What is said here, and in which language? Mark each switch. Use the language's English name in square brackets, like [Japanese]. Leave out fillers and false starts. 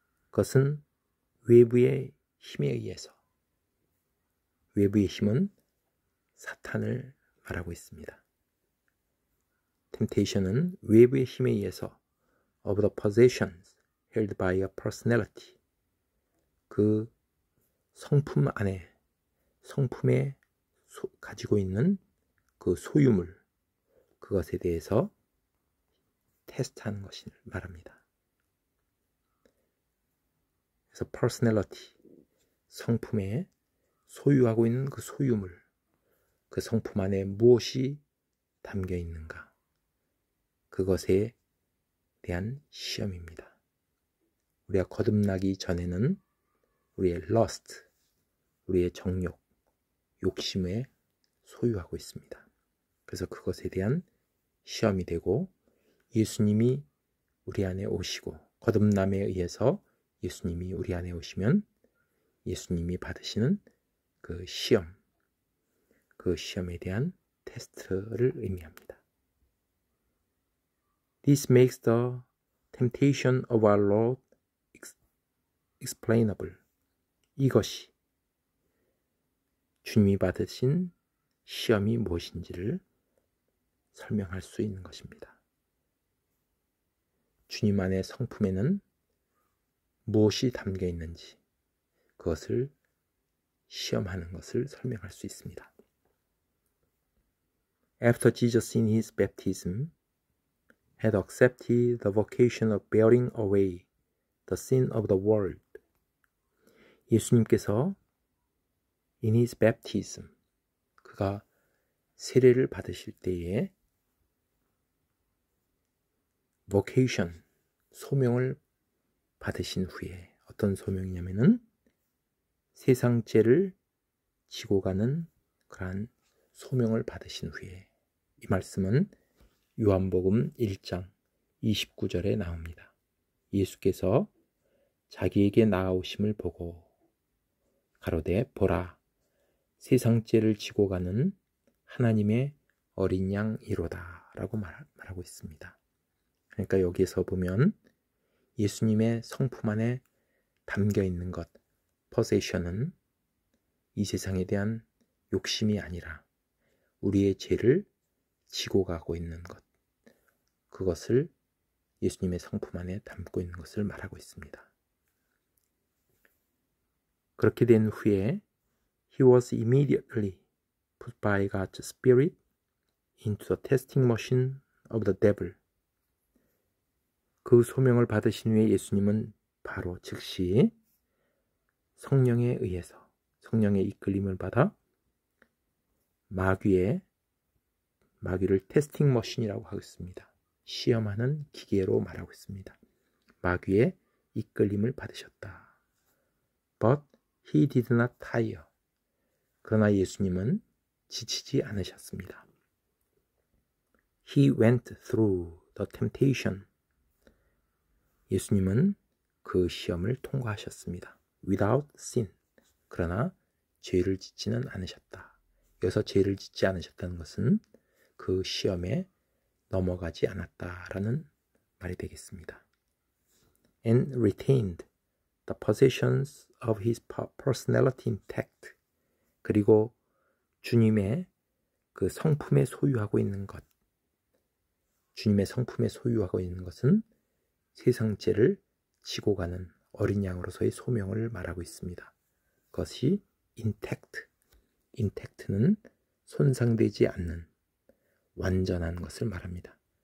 [Korean] 그것은 외부의 힘에 의해서, 외부의 힘은 사탄을 말하고 있습니다. Temptation은 외부의 힘에 의해서 [English] of the possessions held by a personality. [Korean] 그 성품 안에, 성품에 가지고 있는 그 소유물, 그것에 대해서 테스트하는 것을 말합니다. 그래서 personality, 성품에 소유하고 있는 그 소유물, 그 성품 안에 무엇이 담겨 있는가, 그것에 대한 시험입니다. 우리가 거듭나기 전에는 우리의 lust, 우리의 정욕, 욕심에 소유하고 있습니다. 그래서 그것에 대한 시험이 되고 예수님이 우리 안에 오시고 거듭남에 의해서 예수님이 우리 안에 오시면 예수님이 받으시는 그 시험, 그 시험에 대한 테스트를 의미합니다. [English] This makes the temptation of our Lord explainable. [Korean] 이것이 주님이 받으신 시험이 무엇인지를 설명할 수 있는 것입니다. 주님 안의 성품에는 무엇이 담겨 있는지 그것을 시험하는 것을 설명할 수 있습니다. [English] After Jesus in his baptism had accepted the vocation of bearing away the sin of the world. [Korean] 예수님께서 [English] in his baptism, [Korean] 그가 세례를 받으실 때에 vocation, 소명을 받으신 후에 어떤 소명이냐면은 세상 죄를 지고 가는 그러한 소명을 받으신 후에, 이 말씀은 요한복음 1장 29절에 나옵니다. 예수께서 자기에게 나아오심을 보고 가로되 보라, 세상 죄를 지고 가는 하나님의 어린 양이로다 라고 말하고 있습니다. 그러니까 여기에서 보면 예수님의 성품 안에 담겨 있는 것, possession은 이 세상에 대한 욕심이 아니라 우리의 죄를 지고 가고 있는 것, 그것을 예수님의 성품 안에 담고 있는 것을 말하고 있습니다. 그렇게 된 후에 [English] He was immediately put by God's Spirit into the testing machine of the devil. [Korean] 그 소명을 받으신 후에 예수님은 바로 즉시 성령에 의해서 성령의 이끌림을 받아 마귀를 테스팅 머신이라고 하겠습니다. 시험하는 기계로 말하고 있습니다. 마귀의 이끌림을 받으셨다. [English] But he did not tire. [Korean] 그러나 예수님은 지치지 않으셨습니다. [English] He went through the temptation. [Korean] 예수님은 그 시험을 통과하셨습니다. [English] Without sin. [Korean] 그러나 죄를 짓지는 않으셨다. 여기서 죄를 짓지 않으셨다는 것은 그 시험에 넘어가지 않았다라는 말이 되겠습니다. [English] And retained the possessions of his personality intact. [Korean] 그리고 주님의 그 성품에 소유하고 있는 것, 주님의 성품에 소유하고 있는 것은 세상죄를 지고 가는 어린 양으로서의 소명을 말하고 있습니다. 그것이 intact, intact는 손상되지 않는 완전한 것을 말합니다.